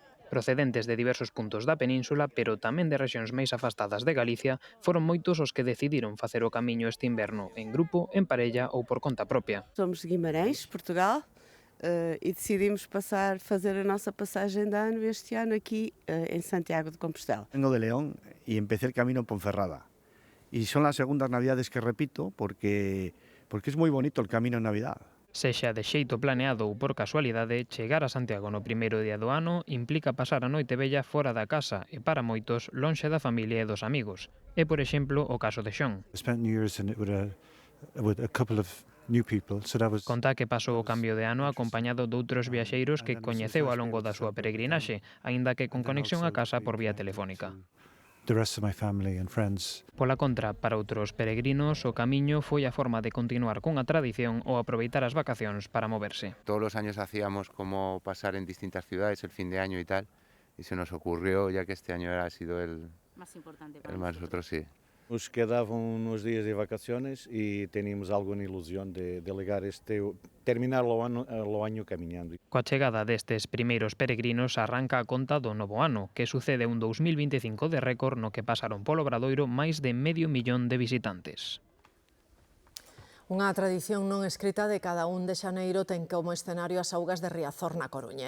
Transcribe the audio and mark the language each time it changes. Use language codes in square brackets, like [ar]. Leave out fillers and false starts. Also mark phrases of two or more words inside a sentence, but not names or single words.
[gl] Procedentes de diversos puntos da península, pero tamén de rexións máis afastadas de Galicia, foron moitos os que decidiron facer o camiño este inverno, en grupo, en parella ou por conta propia. [pt] Somos de Guimarães, Portugal, e decidimos fazer a nossa passagem de ano este ano aqui em Santiago de Compostela. [es] Vengo de León y empecé el camino en Ponferrada. Y son las segundas navidades que repito porque es muy bonito el camino en Navidad. [gl] Sexa de xeito planeado ou por casualidade, chegar a Santiago no primeiro día do ano implica pasar a noite vella fora da casa e, para moitos, lonxe da familia e dos amigos. É, por exemplo, o caso de Xon. Conta que pasou o cambio de ano acompañado doutros viaxeiros que coñeceu ao longo da súa peregrinaxe, aínda que con conexión a casa por vía telefónica. Pola contra, para outros peregrinos, o camiño foi a forma de continuar cunha tradición ou aproveitar as vacacións para moverse. [es] Todos los años hacíamos como pasar en distintas ciudades el fin de año y tal, y se nos ocurrió, ya que este año ha sido el más importante para nosotros, sí. Nos quedaban unos días de vacaciones y teníamos alguna ilusión de terminar o año caminhando. [gl] Coa chegada destes primeiros peregrinos arranca a conta do novo ano, que sucede un 2025 de récord no que pasaron polo Obradoiro máis de 500.000 de visitantes. Unha tradición non escrita de cada 1 de xaneiro ten como escenario as augas de Riazor na Coruña.